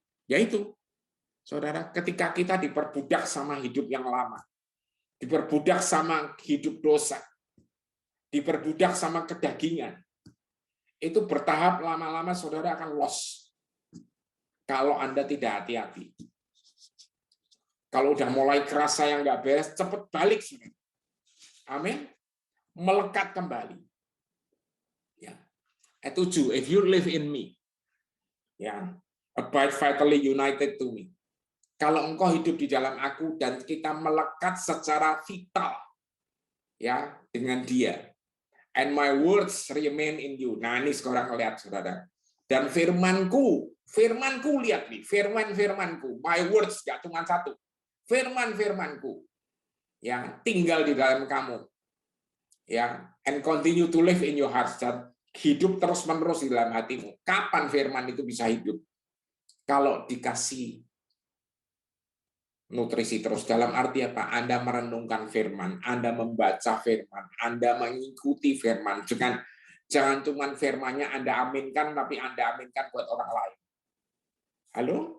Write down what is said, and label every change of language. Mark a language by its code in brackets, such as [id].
[id] Yaitu, saudara, ketika kita diperbudak sama hidup yang lama, diperbudak sama hidup dosa, diperbudak sama kedagingan, itu bertahap lama-lama saudara akan lost. Kalau Anda tidak hati-hati. Kalau udah mulai kerasa yang nggak beres, cepat balik. Amin. Melekat kembali. Ya. Ayat 7, [en] if you live in me, ya, abide vitally united to me. [id] Kalau engkau hidup di dalam aku dan kita melekat secara vital, ya, dengan Dia. [en] And my words remain in you. [id] Nah, ini sekarang lihat, saudara. Dan firmanku lihat nih, firmanku, [en] my words, [id] gak cuma satu. Firmanku yang tinggal di dalam kamu. [en] Ya, and continue to live in your heart. [id] Dan hidup terus-menerus di dalam hatimu. Kapan firman itu bisa hidup? Kalau dikasih nutrisi terus. Dalam arti apa? Anda merenungkan firman, Anda membaca firman, Anda mengikuti firman. Jangan cuma firmannya Anda aminkan, tapi Anda aminkan buat orang lain. Halo?